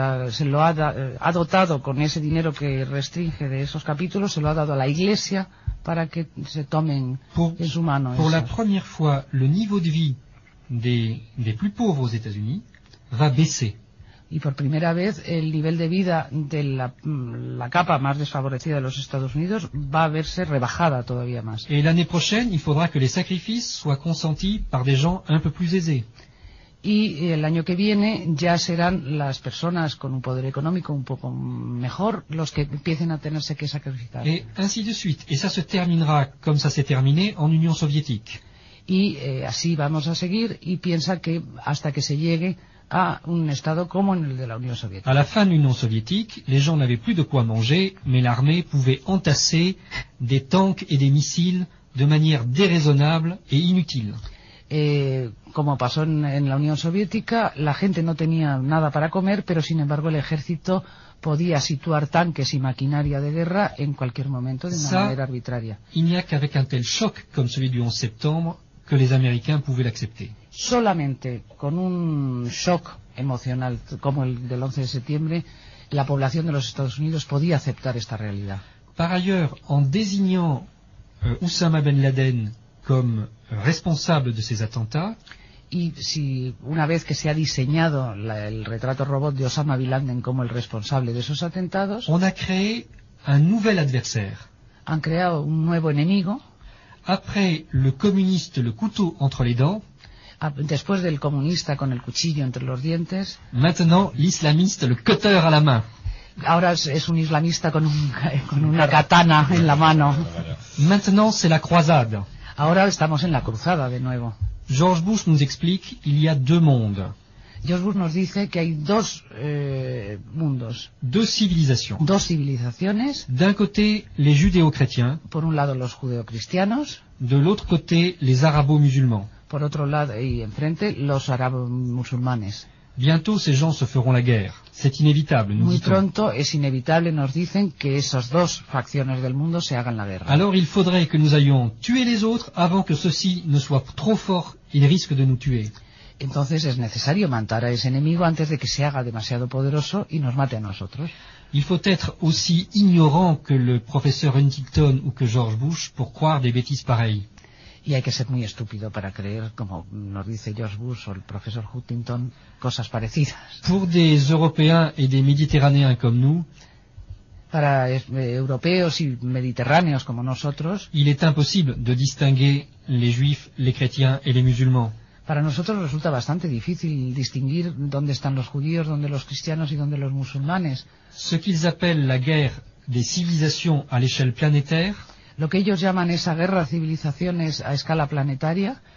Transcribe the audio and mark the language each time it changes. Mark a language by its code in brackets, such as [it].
[es] Se lo ha dotado con ese dinero que restringe de esos capítulos, se lo ha dado a la iglesia para que se tomen en su mano. [fr] Pour la première fois, le niveau de vie des plus pauvres aux États-Unis va baisser. [es] Y por primera vez el nivel de vida de la capa más desfavorecida de los Estados Unidos va a verse rebajada todavía más. [fr] Et l'année prochaine, il faudra que les sacrifices soient consentis par des gens un peu plus aisés. [es] Y el año que viene ya serán las personas con un poder económico un poco mejor los que empiecen a tenerse que sacrificar. [fr] Et ainsi de suite, et ça se terminera comme ça s'est terminé en Union soviétique. [es] Y así vamos a seguir y piensa que hasta que se llegue a un estado como en el de la Unión Soviética. [fr] À la fin de l'Union soviétique, les gens n'avaient plus de quoi manger, mais l'armée pouvait entasser des tanks et des missiles de manière déraisonnable et inutile. [es] Como pasó en la Unión Soviética, la gente no tenía nada para comer, pero sin embargo el ejército podía situar tanques y maquinaria de guerra en cualquier momento de una manera arbitraria. [fr] Il n'y a qu'avec un tel choc comme celui du 11 septembre que les Américains pouvaient l'accepter. [es] Solamente con un shock emocional como el del 11 de septiembre, la población de los Estados Unidos podía aceptar esta realidad. [fr] Par ailleurs, en désignant Osama Ben Laden comme responsable de ces attentats, [es] y si una vez que se ha diseñado el retrato robot de Osama Bin Laden como el responsable de esos atentados, [fr] on a créé un nouvel adversaire. [es] Han creado un nuevo enemigo. [fr] Après le communiste, le couteau entre les dents, [es] después del comunista con el cuchillo entre los dientes, [fr] maintenant l'islamiste, le cutter à la main. [es] Ahora es un islamista con una katana en la mano. [fr] Maintenant c'est la croisade. [es] Ahora estamos en la cruzada de nuevo. [fr] George Bush nous explique il y a deux mondes. [es] George Bush nos dice que hay dos mundos. [fr] Deux civilisations. [es] Dos civilizaciones. [fr] D'un côté les judéo-chrétiens. [es] Por un lado los judeo-cristianos. [fr] De l'autre côté les arabo-musulmans. [es] Por otro lado y enfrente los árabes-musulmanes. [fr] Bientôt ces gens se feront la guerre. C'est inévitable, nous dit-on. [es] Muy pronto es inevitable, nos dicen, que esas dos facciones del mundo se hagan la guerra. [fr] Alors il faudrait que nous ayons tué les autres avant que ceux-ci ne soient trop forts, ils risquent de nous tuer. [es] entonces es necesario matar a ese enemigo antes de que se haga demasiado poderoso y nos mate a nosotros. [fr] Il faut être aussi ignorant que le professeur Huntington ou que George Bush pour croire des bêtises pareilles. [es] Y hay que ser muy estúpido para creer, como nos dice George Bush o el profesor Huntington, cosas parecidas. [fr] Pour des Européens et des Méditerranéens comme nous, [es] para europeos y mediterráneos como nosotros, [fr] il est impossible de distinguer les juifs, les chrétiens et les musulmans. [es] Para nosotros resulta bastante difícil distinguir dónde están los judíos, dónde los cristianos y dónde los musulmanes. [fr] Ce qu'ils appellent la guerre des civilisations à l'échelle planétaire, [es] lo que ellos llaman esa guerra de civilizaciones a escala planetaria,